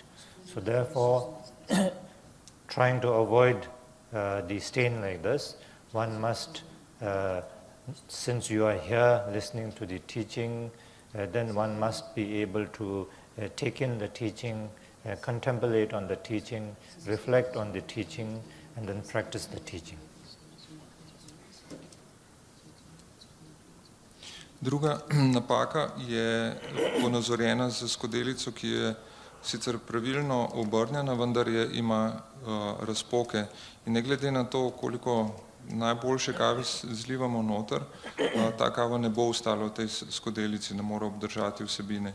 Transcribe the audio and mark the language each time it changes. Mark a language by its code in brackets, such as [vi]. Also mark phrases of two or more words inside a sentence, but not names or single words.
[en] So therefore, trying to avoid the stain like this, one must, since you are here listening to the teaching, then one must be able to take in the teaching, contemplate on the teaching, reflect on the teaching, and then practice the teaching. [sl] Druga napaka je ponazorjena z skodelico, ki je sicer pravilno obrnjena, vendar ima razpoke. In ne glede na to, koliko najboljše kave zlivamo noter, ta kava ne bo ostala v tej skodelici, ne more obdržati vsebine.